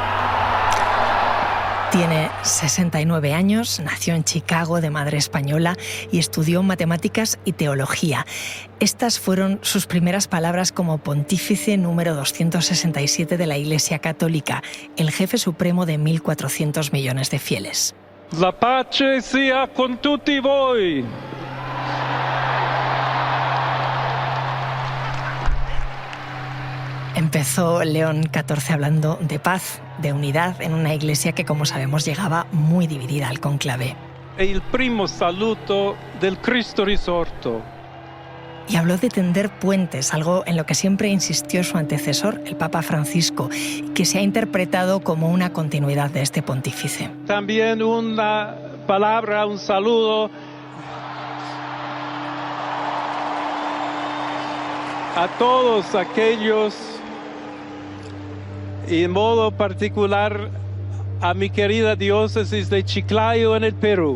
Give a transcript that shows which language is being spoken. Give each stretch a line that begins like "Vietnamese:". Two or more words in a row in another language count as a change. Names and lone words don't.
Spanish: Tiene 69 años, nació en Chicago de madre española y estudió matemáticas y teología. Estas fueron sus primeras palabras como pontífice número 267 de la Iglesia Católica, el jefe supremo de 1.400 millones de fieles.
Italian: La pace sia con tutti voi.
Spanish: Empezó León XIV hablando de paz, de unidad, en una iglesia que, como sabemos, llegaba muy dividida al cónclave.
Italian: È il primo saluto del Cristo risorto.
Spanish: Y habló de tender puentes, algo en lo que siempre insistió su antecesor, el Papa Francisco, que se ha interpretado como una continuidad de este pontífice. También una palabra, un saludo a todos aquellos, y en modo particular a mi querida diócesis de Chiclayo en el Perú.